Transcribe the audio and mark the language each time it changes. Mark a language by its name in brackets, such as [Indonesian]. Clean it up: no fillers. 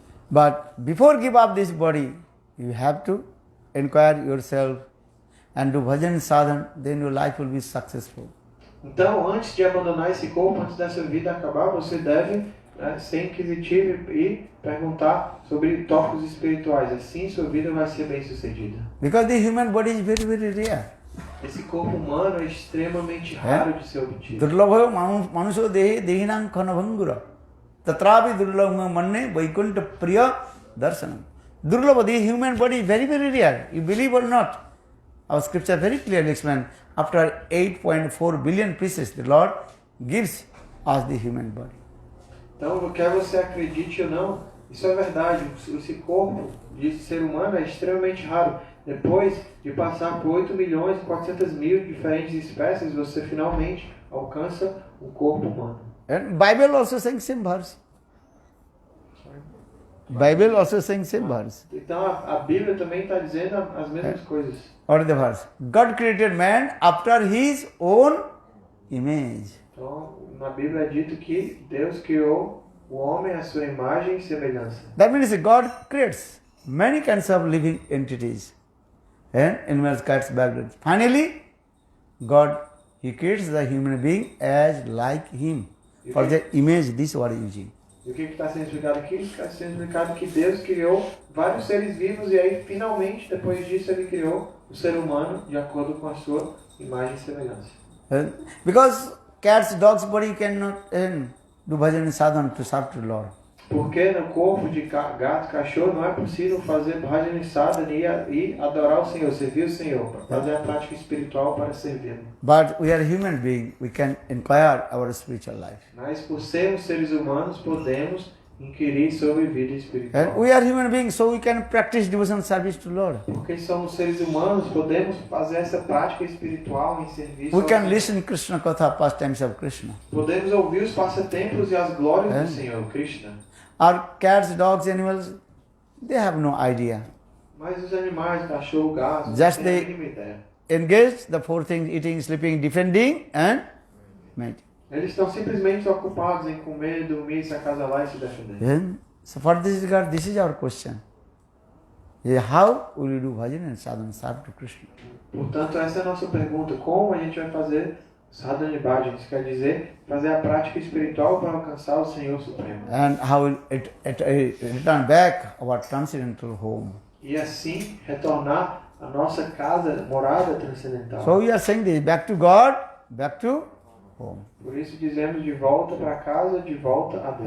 [English] But before give up this body, you have to inquire yourself and do bhajan sadhana, then your life will be successful. [Portuguese] Então, antes de abandonar esse corpo, antes dessa vida acabar, você deve ser inquisitivo e perguntar sobre tópicos espirituais. Assim, sua vida vai ser bem sucedida. [English] Because the human body is very, very rare. [Portuguese] Esse corpo humano é extremamente raro de ser obtido. [Sanskrit] Durlabha manusho dehinam khanabhangura. Tatrapi durlabha manne vaikuntha priya darshanam. [English] Durlabha, the human body is very, very rare. You believe or not? Our scripture very clearly explains. After 8.4 billion pieces, the Lord gives us the human body. [Portuguese] Então, quer você acredite ou não, isso é verdade. Esse corpo de ser humano é extremamente raro. Depois de passar por 8.400.000 diferentes espécies, você finalmente alcança o corpo humano. [English] And Bible also saying same verse. Bible also saying same verse. [Portuguese] Então a Bíblia também está dizendo as mesmas coisas. [English] What is the verse? God created man after his own image. [Portuguese] Então, na Bíblia é dito que Deus criou o homem à sua imagem e semelhança. [English] That means God creates many kinds of living entities. And animals, cats, birds. Finally, God, He creates the human being as like Him. For the image, this word using. [Portuguese] E o que está sendo explicado aqui? Está sendo explicado que Deus criou vários seres vivos e aí, finalmente, depois disso, Ele criou o ser humano de acordo com a sua imagem e semelhança. [English] Because cats, dogs, body cannot do bhajan and sadhana to serve to Lord. [Portuguese] Porque no corpo de gato, cachorro, não é possível fazer bhajan e sadhana e adorar o Senhor, servir o Senhor, fazer a prática espiritual para servi-lo. [English] But we are human beings, we can inquire our spiritual life. [Portuguese] Mas por sermos seres humanos, podemos inquirir sobre vida espiritual. [English] And we are human beings, so we can practice devotion service to Lord. [Portuguese] Porque somos seres humanos, podemos fazer essa prática espiritual em serviço. [English] We can listen Krishna Katha, pastimes of Krishna. [Portuguese] Podemos ouvir os passatempos e as glórias do Senhor, Krishna. [English] Our cats, dogs, animals, they have no idea. [Portuguese] Mas os animais, cachorro, gato, [English] Just [Portuguese] não têm a [English] they- [Portuguese] mínima ideia. [English] Engage the four things: eating, sleeping, defending, and meditating. [Portuguese] Eles estão simplesmente ocupados em comer, dormir, se acasalar e se defender. [English] And so for this regard, this is our question. How will you do bhajan and sadhana serve to Krishna? [Portuguese] Portanto, essa é a nossa pergunta. Como a gente vai fazer sadhana e bhajan? Isso quer dizer fazer a prática espiritual para alcançar o Senhor Supremo. [English] And how will it return back our transcendental home? [Portuguese] E assim retornar à nossa casa, morada transcendental. [English] So we are saying this: back to God, back to home. [Portuguese] Por isso dizemos de volta para casa, de volta a Deus.